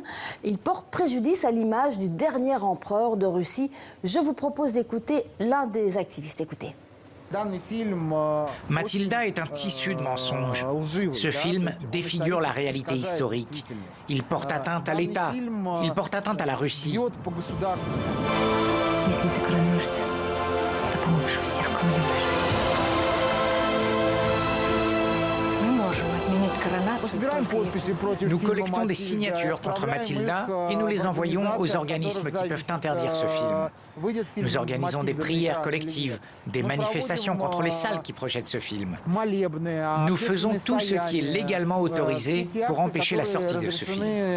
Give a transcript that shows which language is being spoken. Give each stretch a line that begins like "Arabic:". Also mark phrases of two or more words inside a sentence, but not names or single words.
French: Il porte préjudice à l'image du dernier empereur de Russie. Je vous propose d'écouter l'un des activistes. Écoutez. Mathilda est un tissu de mensonges. Ce film défigure la réalité historique. Il porte atteinte à l'État. Il porte atteinte à la Russie.
Russian: Если ты коронуешься, то помоешь всех, кого любишь. Мы можем отменить коронацию только если...
French: Nous collectons des signatures contre Mathilda et nous les envoyons aux organismes qui peuvent interdire ce film. Nous organisons des prières collectives, des manifestations contre les salles qui projettent ce film. Nous faisons tout ce qui est légalement autorisé pour empêcher la sortie de ce film.